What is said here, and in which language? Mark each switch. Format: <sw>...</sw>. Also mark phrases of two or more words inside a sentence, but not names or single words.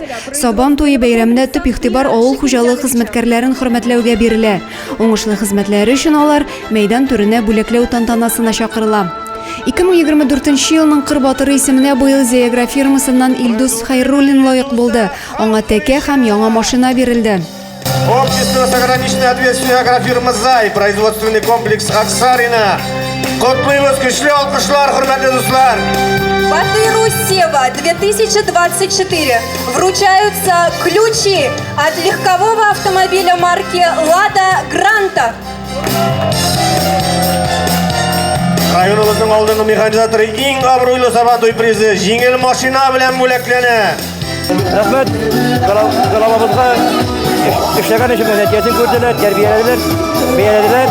<tt>Сабан туе бәйрәмендә төп игътибар авыл хуҗалык хезмәткәрләрен хөрмәтләүгә бирелә. Уңышлы хезмәтләре өчен алар мәйдан түренә бүлекләү тантанасына чакырыла. 2024 елның Кыр батыры исеменә быел Зеягра фирмасыннан Илдус Хайруллин лаек булды. Аңа тәкә һәм яңа машина бирелде.</tt> <ru>Общество с ограниченной ответственностью агрофирма «Зай», производственный комплекс «Аксарина».</ru> <tt>Котлыбыз, көчле алкышлар, хөрмәтле дуслар!</tt> <ru>Батыру Сева 2024 вручаются ключи от легкового автомобиля марки «Лада Гранта».</ru> <tt>Районыбызның алдынгы механизаторы иң абруйлы Сабантуй призы җиңел машина белән бүләкләнә. Рәхмәт, главабызга эшләгән өчен нәтиҗәсен күрделәр, тәрбияләделәр, бәяләделәр.</tt>